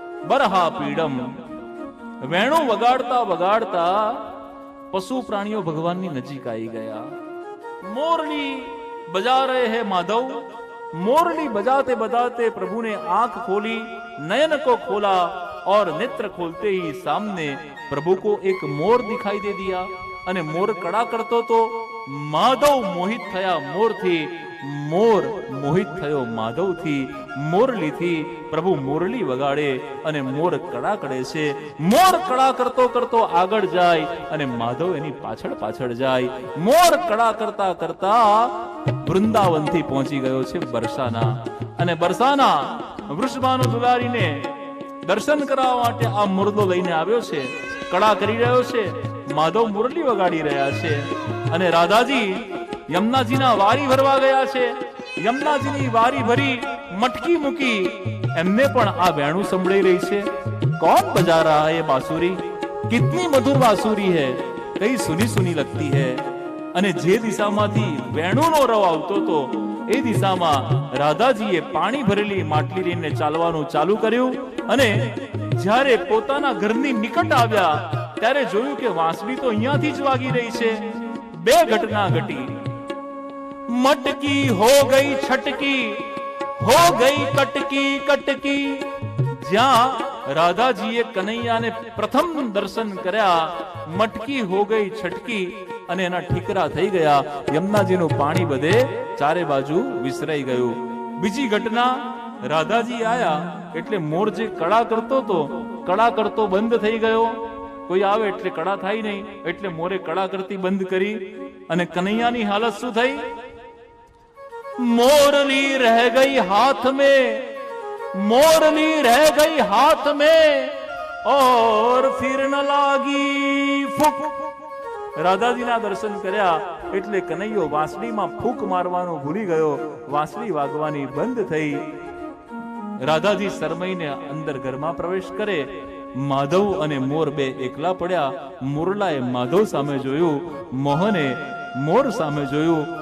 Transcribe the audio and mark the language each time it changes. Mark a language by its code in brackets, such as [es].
[gu] બરહા પીડમ. વેણુ વગાડતા વગાડતા પશુ પ્રાણીઓ ભગવાનની નજીક આવી ગયા. [hi] મોરલી बजा रहे हैं माधव. मोरली बजाते बजाते प्रभु ने आंख खोली, नयन को खोला और नेत्र खोलते ही सामने प्रभु को एक मोर दिखाई दे दिया. [gu] અને મોર કડા કરતો તો માધવ મોહિત થયા મોરથી, મોર મોહિત થયો માધવથી. મોરલીથી પ્રભુ મોરલી વગાડે અને મોર કડા કરે છે. મોર કડા કરતો કરતો આગળ જાય અને માધવ એની પાછળ પાછળ જાય. મોર કડા કરતા કરતા વૃંદાવનથી પહોંચી ગયો છે બરસાના. અને બરસાના વૃષભાનો દુલારીને દર્શન કરવા માટે આ મુરદો લઈને આવ્યો છે, કડા કરી રહ્યો છે. માધવ મુરલી વગાડી રહ્યા છે અને રાધાજી યમુનાજીના વારી ભરવા ગયા છે. યમુનાજીની વારી ભરી મટકી મૂકી, એમને પણ આ વેણુ સંભળાઈ રહી છે. [hi] कौन बजा रहा है ये बांसुरी? कितनी मधुर बांसुरी है, कई सुनी सुनी लगती है. [gu] અને જે દિશામાંથી વેણુનો રવ આવતો હતો એ દિશામાં રાધાજીએ પાણી ભરેલી માટલી લઈને ચાલવાનું ચાલુ કર્યું. અને જ્યારે પોતાના ઘરની નિકટ આવ્યા ત્યારે જોયું કે વાંસળી તો અહીંયાથી જ વાગી રહી છે. બે ઘટના ઘટી. [hi] મટકી હો ગઈ છટકી, હો ગઈ કટકી કટકી. [gu] જ્યાં રાધાજીએ કનૈયાને પ્રથમ દર્શન કર્યા, [hi] મટકી હો ગઈ છટકી [gu] અને એના ઠીકરા થઈ ગયા. યમુનાજીનું પાણી બધે ચારે બાજુ વિસરાઈ ગયું. બીજી ઘટના, રાધાજી આયા એટલે મોર જે કડા કરતો હતો, કડા કરતો બંધ થઈ ગયો. કોઈ આવે એટલે કડા થાય નહીં, એટલે મોરે કડા કરતી બંધ કરી. અને કનૈયાની હાલત શું થઈ? [hi] મોરલી રહ ગઈ હાથ में मोरनी रह गई हाथ में और फिर न लागी फूक। [gu] રાધાજીના દર્શન કર્યા એટલે કનૈયો વાંસળીમાં ફૂંક મારવાનું ભૂલી ગયો, વાંસળી વાગવાની બંધ થઈ. રાધાજી શરમાઈને અંદર ઘરમાં પ્રવેશ કરે. માધવ અને મોર બે એકલા પડ્યા. મોરલાએ માધવ સામે જોયું, મોહને મોર સામે જોયું.